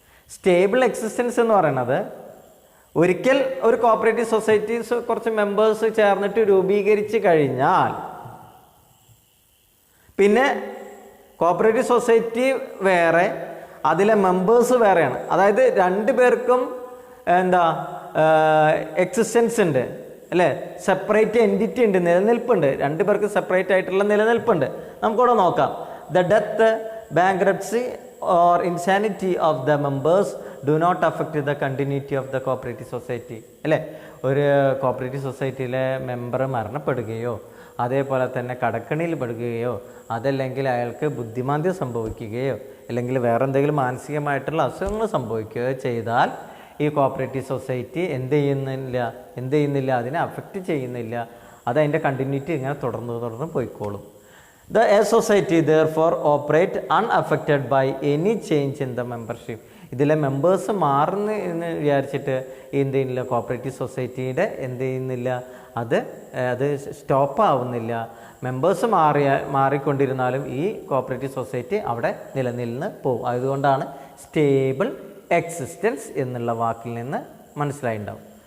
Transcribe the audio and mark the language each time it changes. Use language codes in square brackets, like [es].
[ml] Stable existence എന്ന് പറയുന്നത് ഒരിക്കൽ ഒരു കോപ്പറേറ്റീവ് സൊസൈറ്റീസ് കുറച്ച് മെമ്പേഴ്സ് ചേർന്നിട്ട് രൂപീകരിച്ച് കഴിഞ്ഞാൽ പിന്നെ കോപ്പറേറ്റീവ് സൊസൈറ്റി വേറെ, അതിലെ മെമ്പേഴ്സ് വേറെയാണ്. അതായത് രണ്ടു പേർക്കും എന്താ എക്സിസ്റ്റൻസ് ഉണ്ട് അല്ലേ, സെപ്പറേറ്റ് എൻറ്റിറ്റി ഉണ്ട്, നിലനിൽപ്പുണ്ട്. രണ്ടു പേർക്ക് സെപ്പറേറ്റ് ആയിട്ടുള്ള നിലനിൽപ്പുണ്ട്. നമുക്കിവിടെ നോക്കാം. [en] The death, bankruptcy or insanity of the members do not affect the continuity of the cooperative society. [ml] അല്ലേ, ഒരു കോപ്പറേറ്റീവ് സൊസൈറ്റിയിലെ മെമ്പർ മരണപ്പെടുകയോ അതേപോലെ തന്നെ കടക്കണിയിൽ പെടുകയോ അതല്ലെങ്കിൽ അയാൾക്ക് ബുദ്ധിമാന്ദ്യം സംഭവിക്കുകയോ അല്ലെങ്കിൽ വേറെ എന്തെങ്കിലും മാനസികമായിട്ടുള്ള അസുഖങ്ങൾ സംഭവിക്കുകയോ ചെയ്താൽ ഈ കോപ്പറേറ്റീവ് സൊസൈറ്റി എന്ത് ചെയ്യുന്നില്ല, അതിനെ അഫക്റ്റ് ചെയ്യുന്നില്ല. അതതിൻ്റെ കണ്ടിന്യൂറ്റി ഇങ്ങനെ തുടർന്ന് പോയിക്കോളും. [en] The society therefore operate unaffected by any change in the membership. [ml] ഇതിലെ മെമ്പേഴ്സ് മാറുന്നു എന്ന് വിചാരിച്ചിട്ട് എന്ത് ചെയ്യുന്നില്ല, കോപ്പറേറ്റീവ് സൊസൈറ്റിയുടെ എന്ത് ചെയ്യുന്നില്ല, അത് സ്റ്റോപ്പ് ആവുന്നില്ല. മെമ്പേഴ്സ് മാറിക്കൊണ്ടിരുന്നാലും ഈ കോപ്പറേറ്റീവ് സൊസൈറ്റി അവിടെ നിലനിന്ന് പോകും. അതുകൊണ്ടാണ് സ്റ്റേബിൾ എക്സിസ്റ്റൻസ് എന്നുള്ള വാക്കിൽ നിന്ന് മനസ്സിലായിട്ടുണ്ടാവും.